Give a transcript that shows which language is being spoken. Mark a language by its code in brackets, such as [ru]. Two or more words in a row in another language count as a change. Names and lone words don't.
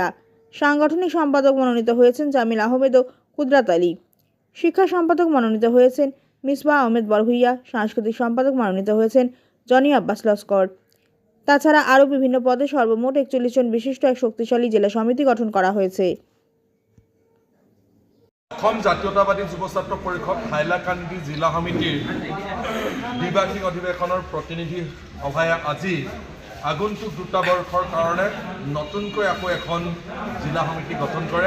[bn] সাংগঠনিক সম্পাদক মনোনীত হয়েছেন জামিল আহমেদ ও কুদরাত আলী। শিক্ষা সম্পাদক মনোনীত হয়েছেন মিসবাহ আহমেদ বরভুইয়া। সাংস্কৃতিক সম্পাদক মনোনীত হয়েছেন জনি আব্বাস লস্কর। তাছাড়া আরও বিভিন্ন পদে সর্বমোট 41 জন বিশিষ্ট এক শক্তিশালী জেলা সমিতি গঠন করা হয়েছে। [as] অসম জাতীয়তাবাদী যুৱ ছাত্ৰ পৰিষদ হাইলাকান্দি জিলা সমিতিৰ দ্বিবাৰ্ষিক অধিৱেশনৰ প্ৰতিনিধি সভায়ে আজি আগন্তুক 2টা বৰ্ষৰ কাৰণে নতুনকৈ আকৌ এখন জিলা সমিতি গঠন কৰে।